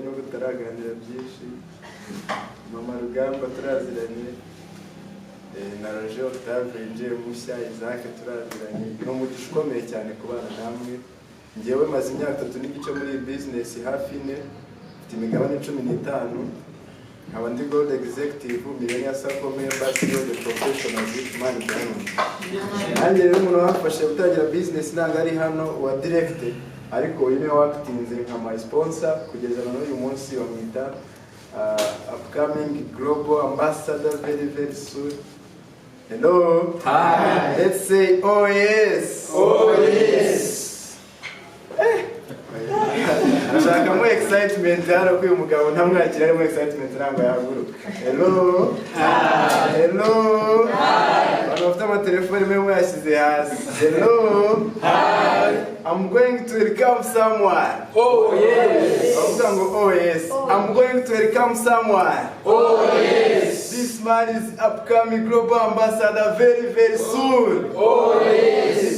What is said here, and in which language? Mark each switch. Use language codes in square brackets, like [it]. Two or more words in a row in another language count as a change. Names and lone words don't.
[rw] no gutaraganira byinshi Mama Rugamba turaziranye na Roger Octave Nje Mushya Isaac turaziranye no mugisha ukomeye cyane kubana namwe ngewe maze imyaka 3 n'igice muri business hafi ne mfite imigabane 15 nkaba ndi [en] gold executive Millionaire Sako member CEO the professionals man diamond. [rw] Nanjye rero umuntu wafashe gutangira business nanga ari hano wa direct ariko uyu niwe wakitinze nka [en] my sponsor [rw] kugeza na uyu munsi bamwita [en] upcoming global ambassador very soon. Hello. Hi. Let's say oh yes. Oh yes. [rw] Ashaka mu excitement hano kuri umugabo ntamwakira ari mu excitement ntabwo yahaguruka. [en] Hello. Hi. Hello. Hi. [rw] Bafite amatelefoni mwe yashyize hasi. [en] Hello. Hi. I'm going to welcome someone. Oh yes. Oh yes. I'm going to welcome someone. Oh yes. This man is upcoming global ambassador very soon. Oh yes.